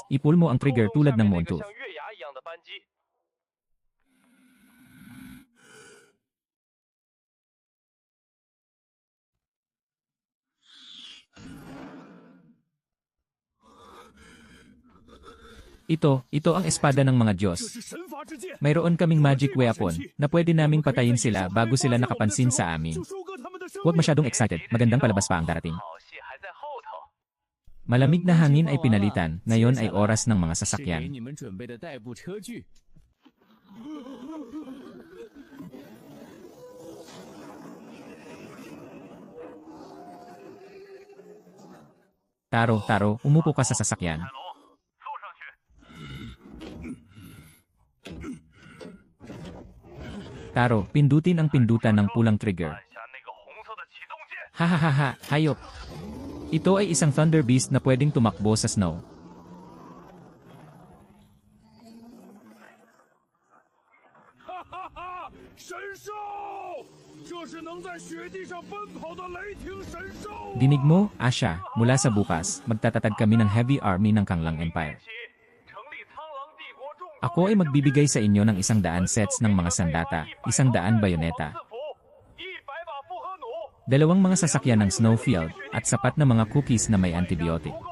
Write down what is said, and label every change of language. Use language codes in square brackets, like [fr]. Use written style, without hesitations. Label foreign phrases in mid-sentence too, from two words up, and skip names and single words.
[tl] I-pull mo ang trigger tulad ng Montooth. Ito ang espada ng mga Diyos. [zh] 这是神法之剑。 [tl] Mayroon kaming [en] magic weapon [tl] na pwede naming patayin sila bago sila nakapansin sa amin. [zh] 就收割他们的生 [tl] Huwag [zh] 命。 [tl] masyadong excited, magandang palabas pa ang darating. Malamig na hangin ay pinalitan, ngayon ay oras ng mga [zh] 是给 [tl] sasakyan. [zh] 你们准备的代步车具。 [tl] Taro, umupo ka sa sasakyan. Taro, pindutin ang pindutan ng pulang trigger. Hahaha, hayop. Ito ay isang [en] Thunder Beast [tl] na pwedeng tumakbo sa snow. [zh] 哈哈哈！神兽，这是能在雪地上奔跑的雷霆神兽。 [tl] Dinig mo, Asha, mula sa bukas, magtatatag kami ng [en] heavy army [tl] ng Kanglang Empire. Ako ay magbibigay sa inyo ng 100 sets ng mga sandata, 100 bayoneta, 2 mga sasakyan ng snowfield, at sapat na mga cookies na may antibiotic.